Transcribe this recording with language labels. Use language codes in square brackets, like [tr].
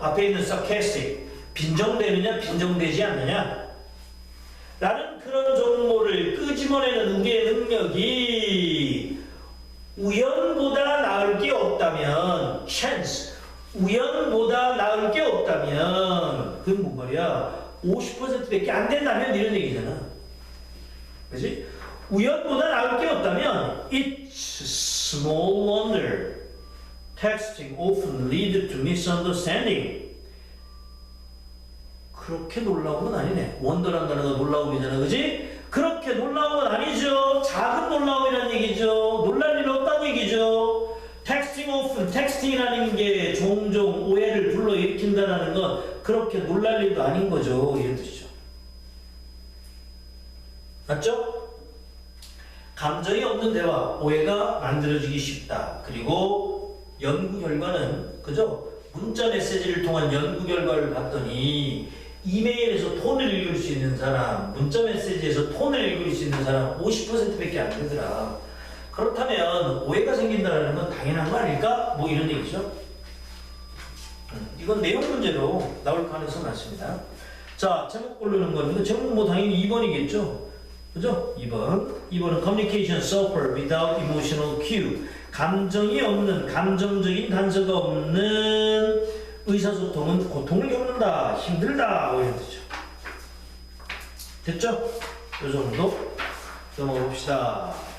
[ko] 앞에 있는 sarcastic 빈정되느냐 빈정되지 않느냐 라는 그런 정보를 끄집어내는 우리의 능력이 우연보다 나을 게 없다면 chance 우연보다 나을 게 없다면 그건 뭔 말이야? 50%밖에 안 된다면 이런 얘기잖아. 그렇지? 우연보다 나을 게 없다면 [en] it's small wonder texting often lead to misunderstanding. [ko] 그렇게 놀라운 건 아니네. 원더란 단어가 놀라움이잖아. 그지? 그렇게 놀라운 건 아니죠. 작은 놀라움이란 얘기죠. 놀랄 일 없다는 얘기죠. texting often, texting이라는 게 종종 오해를 불러일으킨다는 건 그렇게 놀랄 일도 아닌 거죠. 이런 뜻이죠. 맞죠? 감정이 없는 대화, 오해가 만들어지기 쉽다. 그리고 연구 결과는, 그죠? 문자 메시지를 통한 연구 결과를 봤더니 이메일에서 톤을 읽을 수 있는 사람, 문자 메시지에서 톤을 읽을 수 있는 사람 50%밖에 안 되더라. 그렇다면 오해가 생긴다는 건 당연한 거 아닐까? 뭐 이런 얘기죠. 이건 내용 문제로 나올 가능성이 많습니다. 자, 제목 고르는 겁니다. 제목 뭐 당연히 2번이겠죠. 그죠? 2번은 [en] communication suffer without emotional cue. [ko] 감정이 없는, 감정적인 단서가 없는 의사소통은 고통을 겪는다, 힘들다, 뭐 이런 뜻이죠. 됐죠? 이 정도 넘어가 봅시다.